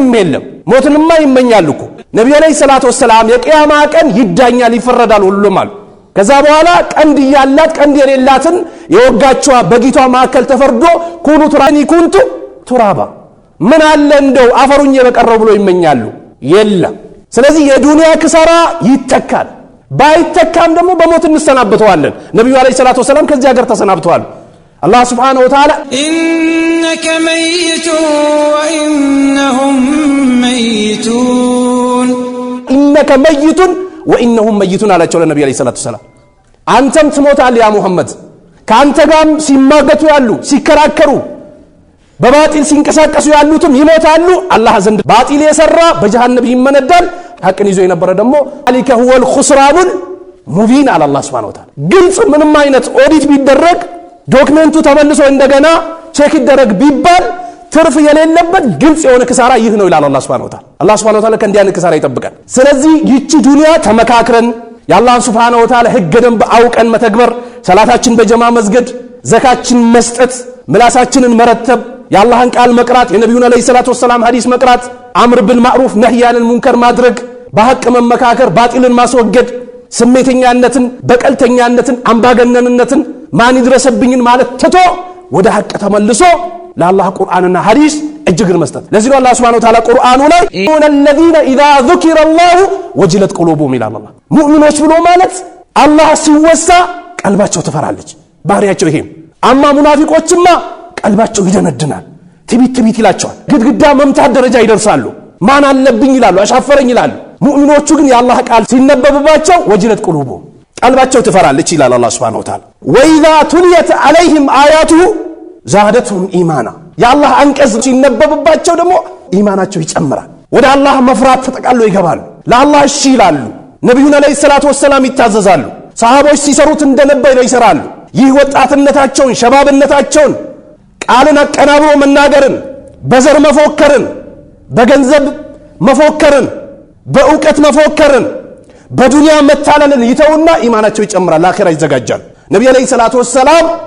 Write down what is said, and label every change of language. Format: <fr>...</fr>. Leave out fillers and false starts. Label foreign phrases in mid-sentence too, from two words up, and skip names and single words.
<am>የለም ሞትንማ ይመኛሉኮ ነብዩ</am> <ar>عليه الصلاة والسلام</ar> <am>የቂያማ ቀን ይዳኛል ይፈረዳል ሁሉም አሉ ከዛ በኋላ ቀንድ ያላት ቀንድ የሌላትን የወጋቿ በጊቷ ማከል ተፈርዶ ኩኑ ትራኒ</am> <ar>كنت ترابا</ar> <am>ምን አለ እንደው አፈሩኝ በቀረው ብሎ ይመኛሉ የለም ስለዚህ የዱንያ ክሳራ ይተካል ባይተካም ደግሞ በሞት እንሰናበተዋለን ነብዩ</am> <ar>عليه الصلاة والسلام</ar> <am>ከዚህ ሀገር ተሰናብተዋል አላህ</am> <ar>سبحانه وتعالى إنك ميت وإنهم ميتون إنك ميت وإنهم ميتون</ar> <am>አላቸው ለነብዩ</am> <ar>عليه الصلاة والسلام</ar> <am>አንተም ትሞታለህ ያ ሙሐመድ ካንተ ጋርም ሲማገቱ ያሉ ሲከራከሩ በባጢል ሲንቀሳቀሱ ያሉትም ይሞታሉ አላህ ዘንድ ባጢል የሰራ በጀሃነም ይመነዳል ሐቅን ይዞ የነበረ ደግሞ አሊከ</am> <ar>هو الخسران المبين على الله سبحانه وتعالى</ar> <am>ግልጽ ምንም አይነት ኦዲት ቢደረግ ዶክመንቱ ተመልሶ እንደገና ቼክ ይደረግ ቢባል ትርፍ የሌለበት ግልጽ የሆነ ክሳራ ይህ ነው ይላል አላህ</am> <ar>سبحانه وتعالى።</ar> <am>አላህ</am> <ar>سبحانه وتعالى</ar> <am>ከእንዲህ አይነት ክሳራ ይጠብቀን። ስለዚህ ይህች ዱንያ ተመካክረን የአላህን</am> <ar>سبحانه وتعالى</ar> <am>ህግ ደንብ አውቀን መተግበር፣ ሰላታችን በጀማ መስገድ፣ ዘካችን መስጠት፣ ምላሳችንን መረተብ፣ የአላህን ቃል መቅራት፣ የነብዩን</am> <ar>عليه الصلاة والسلام</ar> <am>ሐዲስ መቅራት፣</am> <ar>أمر بالمعروف نهي عن المنكر</ar> <am>ማድረግ፣ በሐቅ መመካከር፣ ባጢልን ማስወገድ፣ ስሜተኛነትን፣ በቀልተኛነትን፣ አምባገነንነትን፣ ማን ይድረሰብኝን ማለት ትቶ ወደ ሐቅ ተመልሶ ለአላህ ቁርአንና ሐዲስ እጅግር መስጠት። ለዚህ ነው አላህ</am> <ar>سبحانه وتعالى</ar> <am>ቁርአኑ ላይ</am> <ar>الذين اذا ذكر الله وجلت قلوبهم</ar> <am>ይላል። አላህ ሙእሚኖች ብሎ ማለት አላህ ሲወሳ ቀልባቸው ትፈራለች፣ ባህሪያቸው ይሄም። አማ ሙናፊቆችማ ቀልባቸው ይደነድናል፣ ትቢት ይላቸዋል፣ ግድግዳ መምታት ደረጃ ይደርሳሉ፣ ማን አለብኝ ይላሉ፣ አሻፈረኝ ይላሉ። ሙእሚኖቹ ግን የአላህ ቃል ሲነበብባቸው</am> <ar>وجلت قلوبهم</ar> <am>ቀልባቸው ትፈራለች ይላል አላህ</am> <ar>سبحانه وتعالى። وإذا تليت عليهم آياته زادتهم إيمانا</ar> <am>የአላህ አንቀጽ ሲነበብባቸው ደግሞ ኢማናቸው ይጨምራል፣ ወደ አላህ መፍራት ተጠቃለው ይገባሉ፣ ለአላህ እሺ ይላሉ፣ ነብዩን</am> <ar>عليه الصلاة والسلام</ar> <am>ይታዘዛሉ፣ ሰሃቦች ሲሰሩት እንደነበረ ይሰራሉ። ይህ ወጣትነታቸውን ሸባብነታቸውን ቃልን አቀናብሮ መናገርን፣ በዘር መፎከርን፣ በገንዘብ መፎከርን፣ በእውቀት መፎከርን፣ በዱንያ መታለልን ይተውና ኢማናቸው ይጨምራል፣ ለአኺራ ይዘጋጃል። ነብዩ</am> <ar>عليه الصلاة والسلام</ar>